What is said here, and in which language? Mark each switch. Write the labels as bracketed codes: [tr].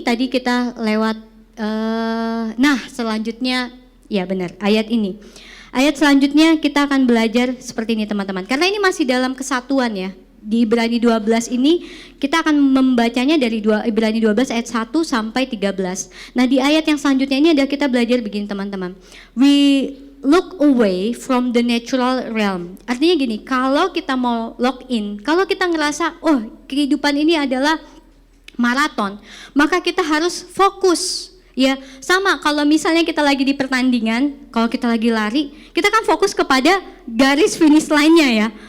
[id] Tadi kita lewat, nah selanjutnya, ya benar, ayat ini. Ayat selanjutnya kita akan belajar seperti ini teman-teman. Karena ini masih dalam kesatuan ya. Di Ibrani 12 ini kita akan membacanya dari Ibrani 12 ayat 1 sampai 13. Nah di ayat yang selanjutnya ini adalah kita belajar begini teman-teman. [en] We look away from the natural realm. [id] Artinya gini, kalau kita mau lock in, kalau kita ngerasa oh kehidupan ini adalah maraton, maka kita harus fokus. Ya, sama kalau misalnya kita lagi di pertandingan, kalau kita lagi lari, kita kan fokus kepada garis finish line-nya ya.